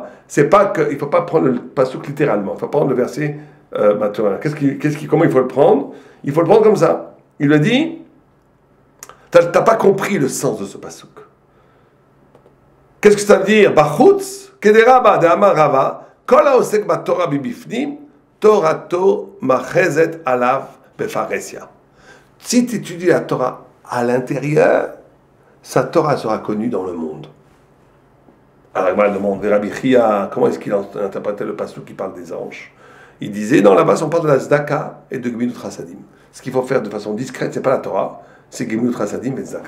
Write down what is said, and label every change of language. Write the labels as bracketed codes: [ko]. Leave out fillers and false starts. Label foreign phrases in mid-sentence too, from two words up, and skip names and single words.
[fr] C'est pas que, il faut pas prendre le pasouk littéralement. Il faut prendre le verset maintenant. Comment il faut le prendre? Il faut le prendre comme ça. Il lui a dit, t'as pas compris le sens de ce pasouk. Qu'est-ce que ça veut dire? [he] בחוץ, כדרבא דאמר רבא, כל העוסק בתורה בבפנים, תורתו מחזקת עליו בפרהסיא. [fr] Si tu étudies la Torah à l'intérieur, sa Torah sera connue dans le monde. Alors, il demande Rabbi Chia, comment est-ce qu'il interprétait le passage qui parle des anges? Il disait, dans la base, on parle de la Zdaka et de [he] גמילות חסדים. [fr] Ce qu'il faut faire de façon discrète, c'est pas la Torah, c'est [he] גמילות חסדים [fr] et Zdaka.